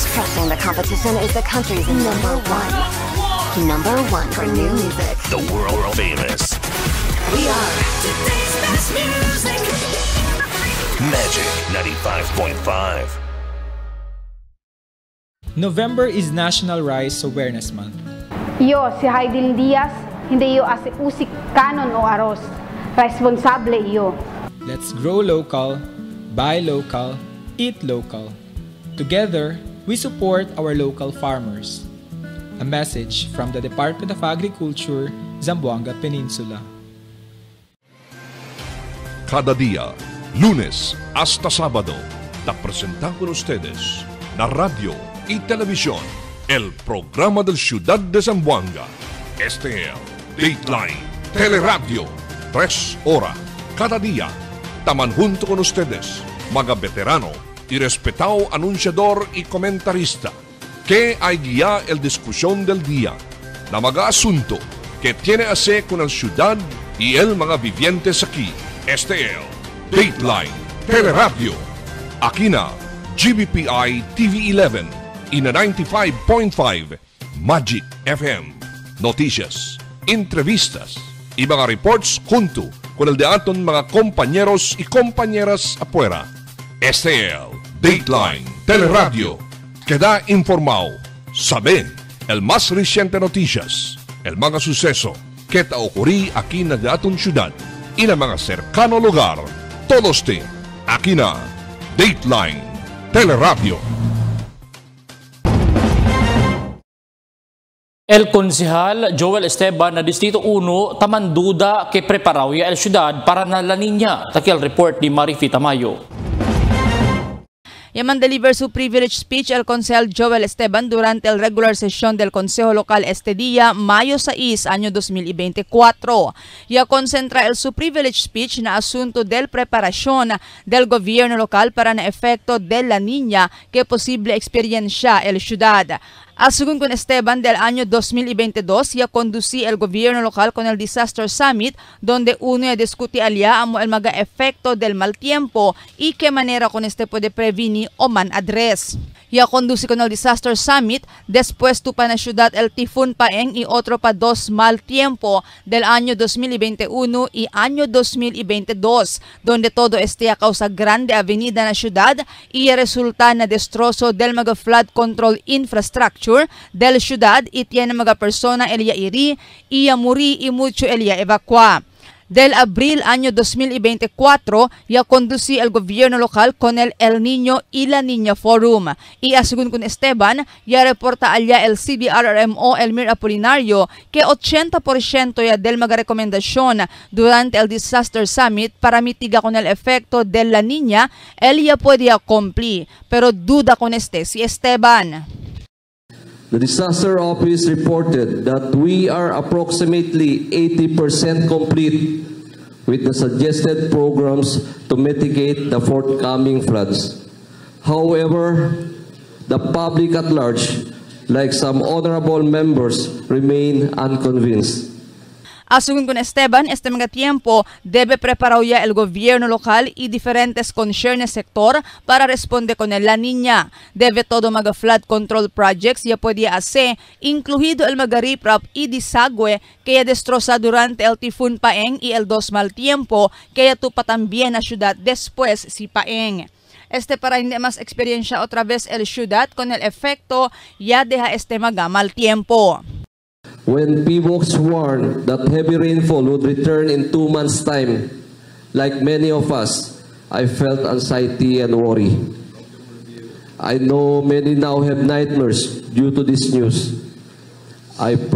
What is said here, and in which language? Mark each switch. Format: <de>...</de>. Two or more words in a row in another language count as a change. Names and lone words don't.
<en>Crushing the competition is the country's number one. Number one for new music. The world famous. We are today's best music. Magic 95.5. November is National Rice Awareness Month.</en> <cbk>Yo, si Haydin Diaz, hindi yo usik kanon o aros. Responsable iyo.</cbk> <en>Let's grow local, buy local, eat local. Together, we support our local farmers. A message from the Department of Agriculture, Zamboanga Peninsula.</en> <cbk>Cada día, lunes hasta sábado, te presentamos con ustedes la radio y televisión, el programa del Ciudad de Zamboanga. Este es Dateline Teleradio. 3 horas cada día. Taman junto con ustedes, mga veterano y respetado anunciador y comentarista, que hay guía el discusión del día, na mga asunto que tiene a ver con la ciudad y el mga vivientes aquí. Este es Dateline Teleradio. Aquí na GBPI TV11 y na 95.5 Magic FM. Noticias, entrevistas y mga reports junto con el de aton mga compañeros y compañeras afuera. Este es Dateline Teleradio, que da informado, sabe el más reciente noticias, el mga suceso que te ocurrí aquí na de aton ciudad y na mga cercano lugar. Todos te aquí na Dateline Teleradio. El konsehal Joel Esteban na Distrito 1 tamanduda que preparaw ya el syudad para na La Niña. Taki el report ni Marifi Tamayo. Yaman deliver su</cbk> <en>privilege speech</en> <cbk>el Consejal Joel Esteban durante el regular sesión del Consejo Local este día, Mayo 6, año 2024. Ya concentra el su</cbk> <en>privilege speech</en> <cbk>na asunto del preparación del gobierno local para na efecto de La Niña que posible experiencia el ciudad. Según con Esteban, del año 2022, ya conducí el gobierno local con el Disaster Summit, donde uno ya discuti alya amo el mga efecto del mal tiempo y qué manera con este puede prevenir o man address. Ya conducí con el Disaster Summit, después tupa na ciudad el Tifun Paeng y otro pa 2 mal tiempo del año 2021 y año 2022, donde todo este a causa grande avenida na ciudad y resulta na destrozo del mga</cbk> <en>flood control infrastructure</en> <cbk>del ciudad y tiene mga persona elia iri y muri y mucho elia evacua. Del abril año 2024, ya conducí el gobierno local con el Niño y La Niña Forum. Y según con Esteban, ya reporta allá el CBRRMO Elmir Apolinario que 80% ya del mga rekomendasyon durante el Disaster Summit para mitigar con el efecto de La Niña, él ya puede cumplir. Pero duda con si Esteban.</cbk> <en>The Disaster Office reported that we are approximately 80% complete with the suggested programs to mitigate the forthcoming floods. However, the public at large, like some honorable members, remain unconvinced.</en> <cbk>Según con Esteban, este mga tiempo debe preparar ya el gobierno local y diferentes concernes sector para responder con el La Niña. Debe todo mga</cbk> <en>flood control projects</en> <cbk>ya puede hacer, incluido el mga riprap y desagüe que ya destroza durante el Tifun Paeng y el 2 mal tiempo que ya tupa también la ciudad después si Paeng. Para hindi mas experiencia otra vez el ciudad con el efecto ya deja este mga mal tiempo.</cbk> <en>When PBOX warned that heavy rainfall would return in 2 months' time, like many of us, I felt anxiety and worry. I know many now have nightmares due to this news.</en>